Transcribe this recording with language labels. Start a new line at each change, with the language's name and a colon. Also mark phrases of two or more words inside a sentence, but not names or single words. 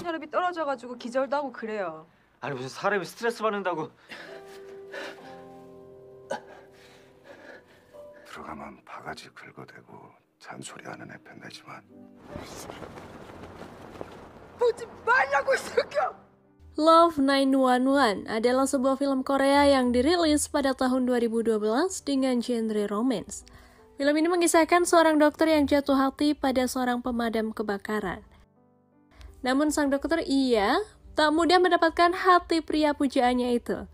Korean: 혈압이 떨어져가지고 기절도 하고 그래요. 아니 무슨 사람이 스트레스 받는다고. 들어가면 바가지 긁어대고 잔소리하는 애 편내지만 보지 말라고 이 새끼야!
Indonesian: Love 911 adalah sebuah film Korea yang dirilis pada tahun 2012 dengan genre romance. Film ini mengisahkan seorang dokter yang jatuh hati pada seorang pemadam kebakaran. Namun sang dokter tak mudah mendapatkan hati pria pujaannya itu.